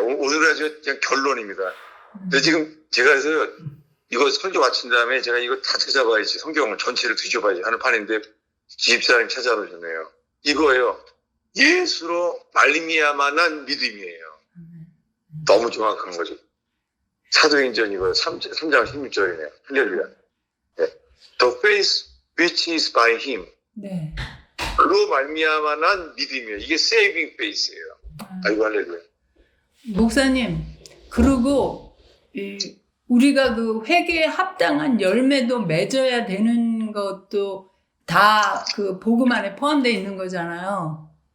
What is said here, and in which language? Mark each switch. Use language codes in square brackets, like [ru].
[ko] 오늘 아주 그냥 결론입니다. 근데 지금 제가 해서 이거 설교 마친 다음에 제가 이거 다 찾아봐야지. 성경을 전체를 뒤져봐야지 하는 판인데 집사님 찾아오셨네요. 이거예요. 예수로 말미암아 난 믿음이에요. 너무 정확한 거죠. 사도행전 이거 3장 16절이네요. 할렐루야. 네. [en] The faith which is by him. [ko] 네. 그로 말미암아 난 믿음이에요. 이게 saving faith예요. 아이고, 할렐루야. 목사님, 그리고 우리가 그 회개에 합당한 열매도 맺어야 되는 것도 다 그 복음 안에 포함되어 있는 거잖아요.